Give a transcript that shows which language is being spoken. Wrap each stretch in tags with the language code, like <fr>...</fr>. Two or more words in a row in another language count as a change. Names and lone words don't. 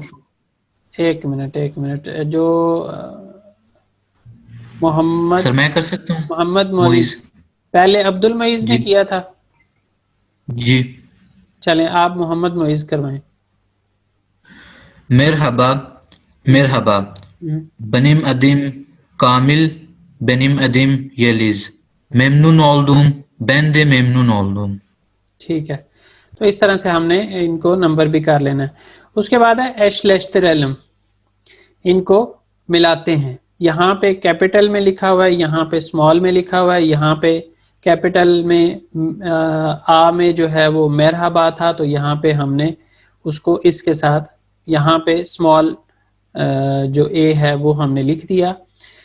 <hi>1 मिनट, जो मोहम्मद, सर मैं कर सकता हूँ। मोहम्मद मोइज, पहले अब्दुल मोइज ने जी। किया था। जी। चलें आप मोहम्मद मोइज करवाएं।</hi> <tr>merhaba merhaba, benim adım Kamil, benim adım Yeliz, memnun oldum, ben de memnun oldum।</tr> <hi>ठीक है, तो इस तरह से हमने इनको नंबर भी कर लेना है। उसके बाद है एशलेश्तरलम, इनको मिलाते हैं। यहाँ पे कैपिटल में लिखा हुआ है, यहाँ पे स्मॉल में लिखा हुआ है। यहाँ पे कैपिटल में आ में जो है वो मरहबा था, तो यहाँ पे हमने उसको इसके साथ यहाँ पे स्मॉल जो ए है वो हमने लिख दिया।</hi>